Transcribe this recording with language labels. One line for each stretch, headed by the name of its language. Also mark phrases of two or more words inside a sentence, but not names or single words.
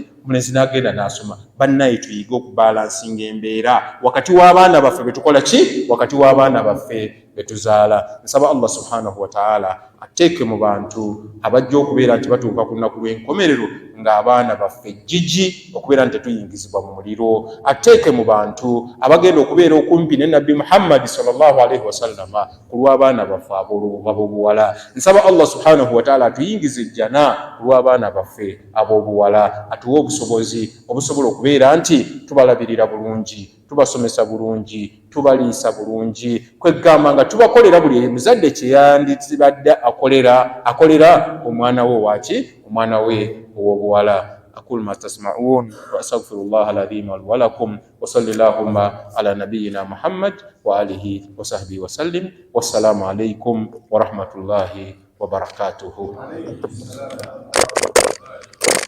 Ganda: Omulenzi n'agenda n'asoma. Bannaye tuyige okubalansinga embeera wakati w'abaana baffe be tukola ki? Wakati w'abaana baffe be tuzaala. Nsaba Allah
Arabic: سبحانه وتعالى
Ganda: ateeke mu bantu abajja okubeera nti batuuka ku lunaku lw'enkomerero ng'abaana baffe jjiji okubeera nti tetuyingizibwa mu muliro. Ateeke mu bantu abagenda okubeera okumpi ne Nabbi Muhammad
Arabic: صلى الله عليه وسلم
Ganda: ku lw'abaana baffe ab'obuwala. Nsaba Allah
Arabic: سبحانه وتعالى
Ganda: atuyingize ejjana ku lw'abaana baffe ab'obuwala, atuwe obusobozi obusobola okubeera nti tubalabirira bulungi, tubasomesa bulungi, tubaliisa bulungi, kwegamba nga tubakolera buli muzadde kye yandibadde akolera omwana we waki? Omwana we ow'obuwala.
Arabic: أقول ما تسمعون وأستغفر الله العظيم لي ولكم وصلى اللهم على نبينا محمد وآله وصحبه وسلم والسلام عليكم ورحمة الله وبركاته.